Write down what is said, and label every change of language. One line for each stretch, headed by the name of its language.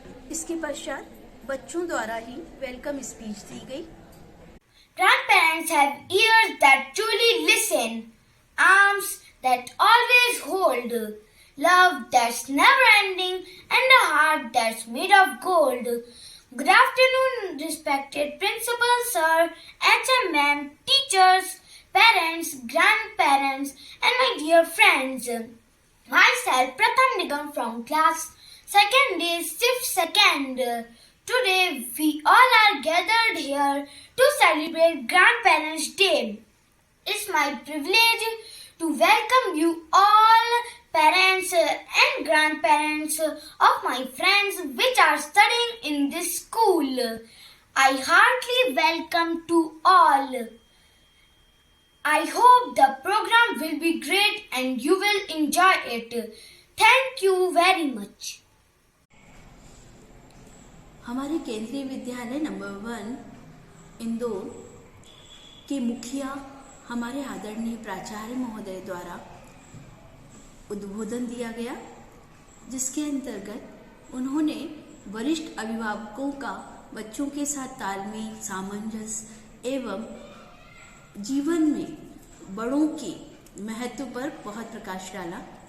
Hindi: इसके पश्चात बच्चों द्वारा ही वेलकम स्पीच दी गई।
English: Grandparents have ears that truly listen, arms that always hold, love that's never ending, and a heart that's made of gold. Good afternoon, respected principal sir, HM ma'am, teachers, parents, grandparents, and my dear friends. Myself, Pratham Nigam from class 2nd day, shift 2nd. Today we all are gathered here to celebrate Grandparents' Day. It's my privilege to welcome you all, parents and grandparents of my friends which are studying in this school. I heartily welcome to all. I hope the program will be great and you will enjoy it. Thank you very much.
Hindi: हमारे केंद्रीय विद्यालय number 1 Indore के मुखिया हमारे आदरणीय प्राचार्य महोदय द्वारा उद्बोधन दिया गया, जिसके अंतर्गत उन्होंने वरिष्ठ अभिभावकों का बच्चों के साथ तालमेल, सामंजस्य एवं जीवन में बड़ों के महत्व पर बहुत प्रकाश डाला।